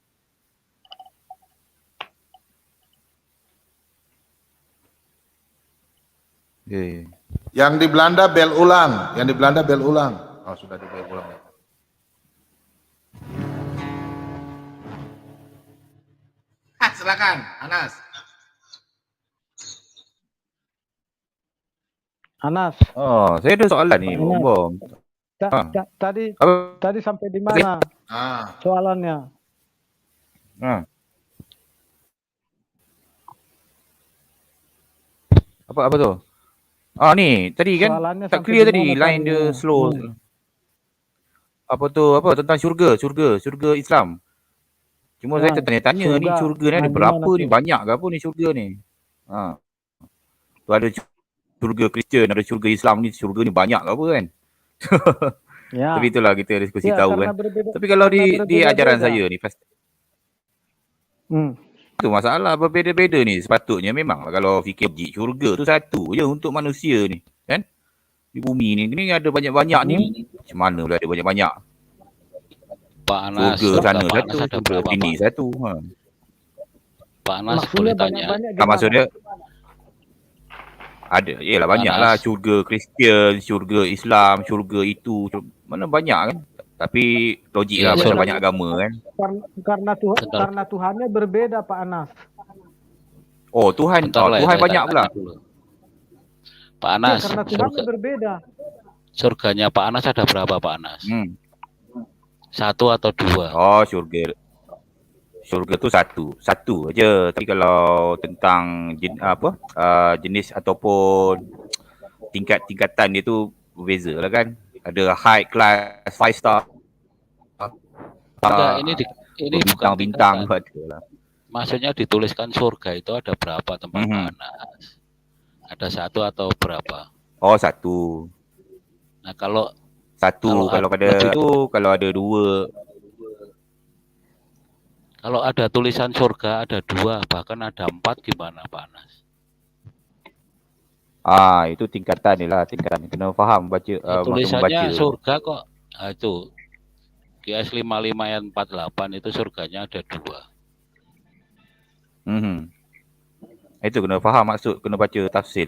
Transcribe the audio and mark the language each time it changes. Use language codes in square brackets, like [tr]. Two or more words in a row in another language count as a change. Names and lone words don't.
[id] Yang di Belanda bel ulang, Oh, sudah di bel ulang. Silakan, Anas. [ms] Oh, saya ada soalan nih, Bom. Tadi sampai di mana soalannya? Apa tuh? Nih, tadi kan Soalannya tak sampai clear di tadi, mana line dia tadi? slow. Apa tentang syurga Islam. Cuma saya tertanya-tanya ni syurga ni ada berapa ni? Banyak ke apa ni syurga ni? Tu ada syurga Kristian, ada syurga Islam ni, syurga ni banyak ke apa kan? Ya. [id] Tapi itulah kita diskusi Ya, tahu karena kan. berbeda- Tapi kalau karena di ajaran berbeda-beda. [ms] saya ni pasti itu masalah berbeza-beza ni. Sepatutnya memang kalau fikir logik, syurga tu satu je untuk manusia ni, kan? Di bumi ni ada banyak-banyak ni. Macam mana pula ada banyak-banyak? [id] Pak Anas, [ms] Syurga sana [id] Pak Anas [ms] satu, [id] ada syurga berapa, [ms] sini [id] Pak? [ms] satu. [id] Pak Anas Maksudnya boleh tanya. banyak-banyak gimana? [ms] Maksudnya ada, yelah banyak lah, syurga Kristian, syurga Islam, syurga itu, mana banyak kan. Tapi logik lah pasal banyak agama kan. [id] Karena Tuhannya berbeda, Pak Anas. [ms] Oh Tuhan, [id] Bentar lah ya, [ms] Tuhan [id] saya [ms] banyak pula. [id] tanya dulu. Pak Anas, Ya, karena Tuhannya berbeda. surganya Pak Anas ada berapa, Pak Anas? 1 atau 2? [ms] Oh syurga tu satu aja. Tapi kalau tentang jenis ataupun tingkatan dia tu berbeza lah kan. Ada [en] high class, [ms] 5 star. [id] Enggak, ini bukan bintang tingkatan. Maksudnya dituliskan surga itu ada berapa tempat Pak Anas? Ada 1 atau berapa? [ms] Oh 1. [id] Nah kalau 1 kalau pada itu, kalau ada 2. Kalau ada tulisan surga ada 2, bahkan ada 4 gimana Pak Anas? [ms] Itu tingkatan ni lah, tingkatan. Kena faham baca. [id] Tulisannya surga kok. Itu QS 55 ayat 48 itu surganya ada 2. [ms] Itu kena faham maksud, kena baca tafsir.